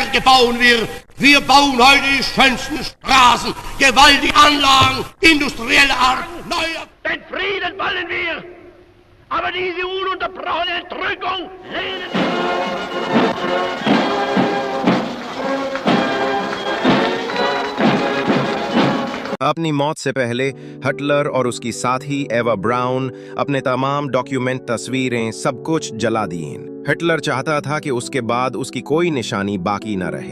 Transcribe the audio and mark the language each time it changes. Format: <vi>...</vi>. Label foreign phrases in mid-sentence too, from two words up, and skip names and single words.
<de>bauen wir. Wir bauen heute die schönsten Straßen, gewaltige Anlagen, industrielle Art, neue... Den Frieden wollen wir, aber diese ununterbrochene Entrückung lehnen wir.</de> <hi>अपनी मौत से पहले हिटलर और उसकी साथी एवा ब्राउन अपने तमाम डॉक्यूमेंट, तस्वीरें, सब कुछ जला दिए। हिटलर चाहता था कि उसके बाद उसकी कोई निशानी बाकी न रहे।</hi>